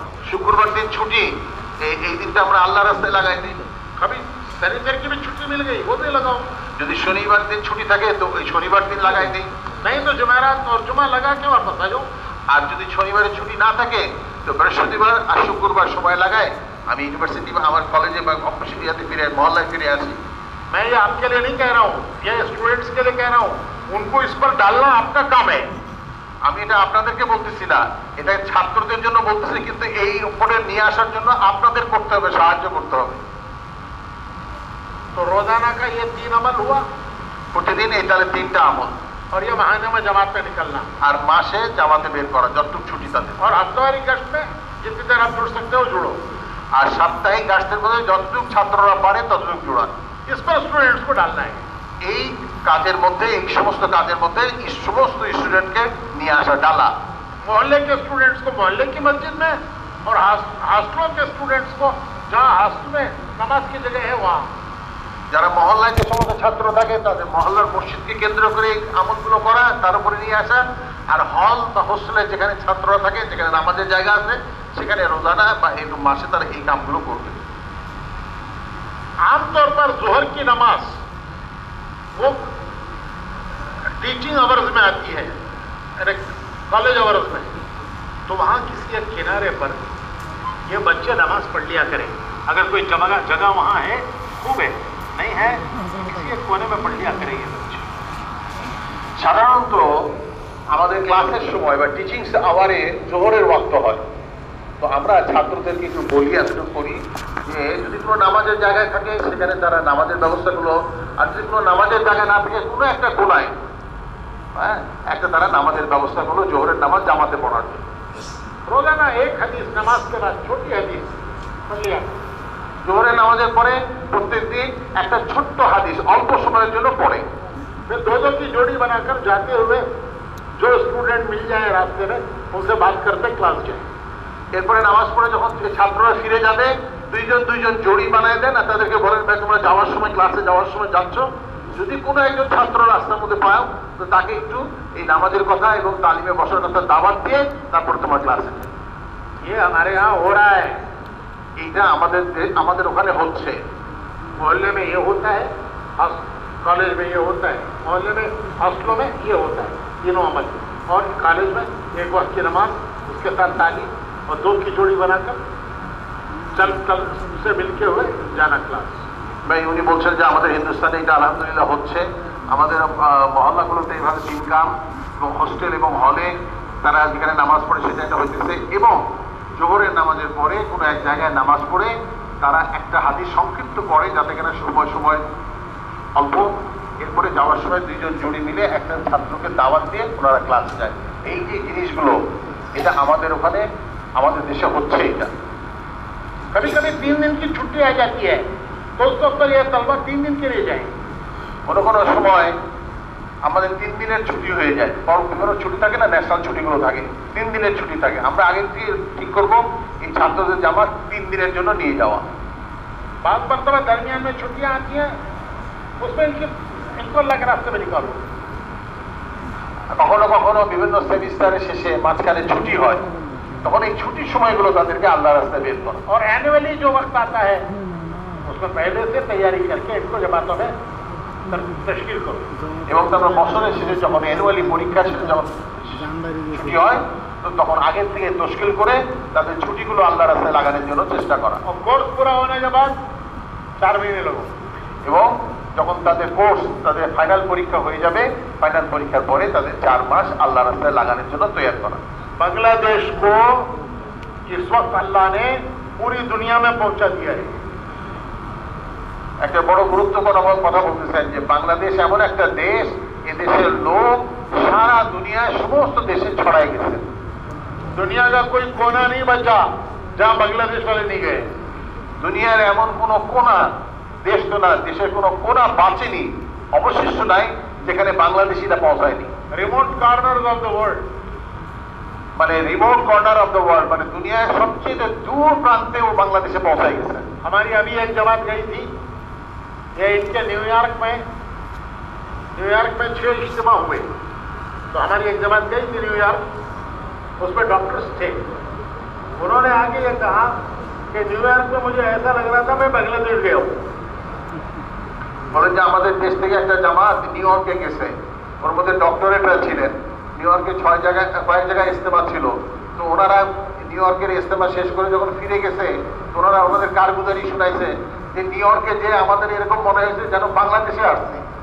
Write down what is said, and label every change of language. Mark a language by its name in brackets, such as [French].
[Bangla] শুক্রবার দিন ছুটি, এই দিনটা আমরা আল্লাহর রাস্তায় লাগাই দিই। [Hindi] कभी शनिवार की भी छुट्टी मिल गई, वो भी लगाओ। [Bangla] যদি শনিবার দিন ছুটি থাকে তো ওই শনিবার দিন লাগাই দিই। [Hindi] नहीं तो जुमेरात और जुमा लगा के वापस आ जाओ। [Bangla] আর যদি শনিবারে ছুটি না থাকে তো বৃহস্পতিবার আর শুক্রবার সময় লাগায় আমি ইউনিভার্সিটি বা আমার কলেজে বা অফিসে ফিরে মহল্লায় ফিরে আসি। [Hindi] मैं ये आपके लिए नहीं कह रहा हूँ, ये स्टूडेंट्स के लिए कह रहा हूँ। उनको इस पर डालना आपका काम है। [Bangla] আমি এটা আপনাদেরকে বলতেছি না, এটা ছাত্রদের জন্য বলতেছি, কিন্তু এই উপরে নিয়ে আসার জন্য আপনাদের করতে হবে, সাহায্য করতে হবে। [Hindi] तो रोजाना का ये 3 अमल हुआ [Bangla] প্রতিদিন এই তাহলে 3টা আমল, [Hindi] और ये महीने में जमात पे निकलना, [Bangla] আর মাসে জামাতে বের করা যতটুকু ছুটি তাদের, [Hindi] और हफ्तावारी गश्त में जितनी देर आप जुड़ सकते हो जुड़ो। [Bangla] আর সাপ্তাহিক গাছের মধ্যে যতটুকু ছাত্ররা পারে ততটুকু জোড়ান। [Hindi] इस पर स्टूडेंट्स को डालना है। [Bangla] এই কাজের মধ্যে, এই সমস্ত কাজের মধ্যে এই সমস্ত স্টুডেন্টকে নিয়ে আসা, ডালা। [Hindi] मोहल्ले के स्टूडेंट्स को मोहल्ले की मस्जिद में, और हॉस्टलों के स्टूडेंट्स को जहाँ हॉस्टल में नमाज की जगह है वहाँ। [Bangla] যারা মহল্লায় যে সমস্ত ছাত্র থাকে তাদের মহল্লার মসজিদকে কেন্দ্র করে এই আমলগুলো করা, তার উপরে নিয়ে আসা। আর হল বা হোস্টেলে যেখানে ছাত্ররা থাকে, যেখানে নামাজের জায়গা আছে, সেখানে রোজানা বা একটু মাসে তারা এই কামগুলো করবে। [Hindi] आमतौर पर जोहर की नमाज वो टीचिंग आवर्स में आती है, कॉलेज आवर्स में, तो वहाँ किसी एक किनारे पर ये बच्चे नमाज पढ़ लिया करें। अगर कोई जगह वहाँ है खूब है, नहीं है किसी एक कोने में पढ़ लिया करें ये बच्चे। [Bangla] সাধারণত আমাদের ক্লাসের সময় বা টিচিং আওয়ারে জোহরের ওয়াক্ত হয়, তো আমরা ছাত্রদেরকে একটু বলি, এতটুকু করি যে যদি কোনো নামাজের জায়গায় থাকে সেখানে তারা নামাজের ব্যবস্থাগুলো, আর যদি কোনো নামাজের জায়গায় না থাকে কোনো একটা কোনায়, হ্যাঁ, একটা তারা নামাজের ব্যবস্থাগুলো জোহরের নামাজ জামাতে পড়ার জন্য। [Hindi] रोजाना एक हदीस नमाज के बाद छोटी हदीस पढ़ लिया। [Bangla] জোহরের নামাজের পরে প্রত্যেকদিন একটা ছোট্ট হাদিস অল্প সময়ের জন্য পড়ে। [Hindi] फिर दो दो की जोड़ी बनाकर जाते हुए जो स्टूडेंट मिल जाए रास्ते में उनसे बात करते क्लास जाए। [Bangla] এরপরে নামাজ পড়ে যখন ছাত্ররা ফিরে যাবে, দুইজন দুইজন জোড়ি বানায় দেন আর তাদেরকে বলেন, ভাই তোমরা যাওয়ার সময়, ক্লাসে যাওয়ার সময় যাচ্ছ, যদি কোনো একজন ছাত্র রাস্তার মধ্যে পাও তো তাকে একটু এই নামাজের কথা এবং তালিমে বসার কথা দাওয়াত দিয়ে তারপর তোমার ক্লাসে। [Hindi] ये हमारे यहाँ हो रहा है, [Bangla] এইটা আমাদের ওখানে হচ্ছে। [Hindi] मोहल्ले में ये होता है, कॉलेज में ये होता है, मोहल्ले में हॉस्टलों में ये होता है, तीनों अमल। और कॉलेज में एक वक्त की नमाज, उसके साथ ताली और 2 की जोड़ी बनाकर चल से मिलके हुए जाना क्लास। [Bangla] ভাই উনি বলছেন যে আমাদের হিন্দুস্তানে এটা আলহামদুলিল্লাহ হচ্ছে, আমাদের মহল্লাগুলোতে এইভাবে দিনকাম এবং হোস্টেল এবং হলে তারা যেখানে নামাজ পড়ে সেটা একটা হইতেছে, এবং জোহরের নামাজের পরে কোনো এক জায়গায় নামাজ পড়ে তারা একটা হাদিস সংক্ষিপ্ত করে যাতে কিনা সময় অল্প, এরপরে যাওয়ার সময় 2 জন জুড়ি মিলে একটা ছাত্রকে দাওয়াত দিয়ে ওনারা ক্লাসে যায়। এই যে জিনিসগুলো এটা আমাদের ওখানে আমাদের দেশে হচ্ছে। এটা [Hindi] कभी कभी 3 दिन की छुट्टी आ जाती है तो उस वक्त पर यह तलबा 3 दिन के लिए जाएंगे। [Bangla] কোনো কোনো সময় আমাদের 3 দিনের ছুটি হয়ে যায়, বিভিন্ন ছুটি থাকে না, ন্যাশনাল ছুটিগুলো থাকে, 3 দিনের ছুটি থাকে। আমরা আগে থেকে ঠিক করবো এই ছাত্রদের জামাত 3 দিনের জন্য নিয়ে যাওয়া। [Hindi] बाद मरतबा दरमियान में छुट्टियां आती हैं, उसमें इनको अल्लाह के रास्ते में निकालो। [Bangla] কখনো কখনো বিভিন্ন সেমিস্টারের শেষে মাঝখানে ছুটি হয়, তখন এই ছুটির সময়গুলো তাদেরকে আল্লাহ রাস্তায় বের করা। [Hindi] और एनुअली जो वक्त आता है उसमें पहले से तैयारी करके इनको जमातों में तश्कील करो। [Bangla] এবং তারপর বছরের শেষে যখন অ্যানুয়ালি পরীক্ষা শেষে যখন ছুটি হয় তো তখন আগের থেকে তশকিল করে তাদের ছুটিগুলো আল্লাহ রাস্তায় লাগানোর জন্য চেষ্টা করা। [Hindi] और कोर्स पूरा होने के बाद 4 महीने लगो। [Bangla] এবং যখন তাদের কোর্স তাদের ফাইনাল পরীক্ষা হয়ে যাবে, ফাইনাল পরীক্ষার পরে তাদের 4 মাস আল্লাহ রাস্তায় লাগানোর জন্য তৈরি করা। [Hindi] बांग्लादेश को इस वक्त अल्लाह ने पूरी दुनिया में पहुंचा दिया है। [Bangla] একটা বড় গুরুত্বপূর্ণ কথা বলতেছেন যে বাংলাদেশ এমন একটা দেশ, এদেশের লোক সারা দুনিয়ায় সমস্ত দেশে ছড়াই গেছে। [Hindi] दुनिया का कोई कोना नहीं बचा जहां बांग्लादेश वाले नहीं गए। [Bangla] দুনিয়ার এমন কোনো কোনা, দেশ তো না, দেশের কোনো কোনা বাঁচেনি, অবশিষ্ট নাই যেখানে বাংলাদেশিরা পৌঁছায়নি। [English] remote corners of the world, [Bangla] মানে [English] remote corner of the world, [Bangla] মানে দুনিয়ার সবচেয়ে দূর প্রান্তে ও বাংলাদেশে পৌঁছাই গেছে। [Hindi] हमारी अभी एक जमात गई थी, ये इनके न्यूयॉर्क में 6 इज्तिमा हुए, तो हमारी एक जमात गई थी न्यूयॉर्क, उसमें डॉक्टर्स थे। उन्होंने आगे ये कहा कि न्यूयॉर्क में मुझे ऐसा लग रहा था मैं बांग्लादेश गया हूँ। [Bangla] বলেন যে আমাদের দেশ থেকে একটা জামাত নিউ ইয়র্কে গেছে, ওর মধ্যে ডক্টরেটরা ছিলেন, নিউ ইয়র্কে কয়েক জায়গায় ইস্তেমা ছিল, তো ওনারা নিউ ইয়র্কের ইস্তেমা শেষ করে যখন ফিরে গেছে ওনারা ওনাদের কারগুজারি শুনাইছে যে নিউ ইয়র্কে যে আমাদের এরকম মনে হয়েছে যেন বাংলাদেশে আসছে।